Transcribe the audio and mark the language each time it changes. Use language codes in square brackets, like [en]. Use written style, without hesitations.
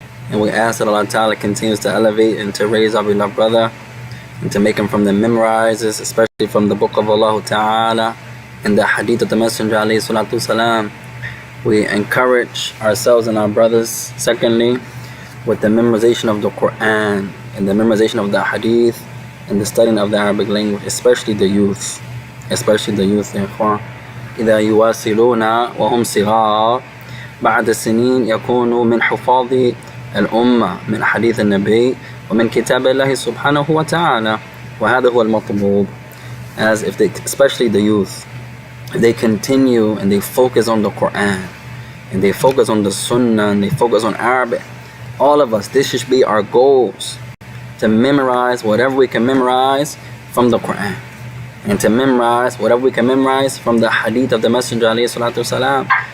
[en] And we ask that Allah Ta'ala continues to elevate and to raise our beloved brother and to make him from the memorizers, especially from the book of Allah Ta'ala and the hadith of the Messenger alayhi salatu salam. We encourage ourselves and our brothers, secondly, with the memorization of the Quran and the memorization of the hadith and the studying of the Arabic language, especially the youth, يا إخوان. [ar] إذا يواصلون وهم صغار بعد سنين يكونوا من حفاظ الأمة من حديث النبي ومن كتاب الله سبحانه وتعالى وهذا هو المطلوب. [en] As if they, especially the youth, they continue and they focus on the Quran, and they focus on the Sunnah, and they focus on Arabic. All of us, this should be our goals, to memorize whatever we can memorize from the Quran, and to memorize whatever we can memorize from the Hadith of the Messenger alayhi salatu wasalam.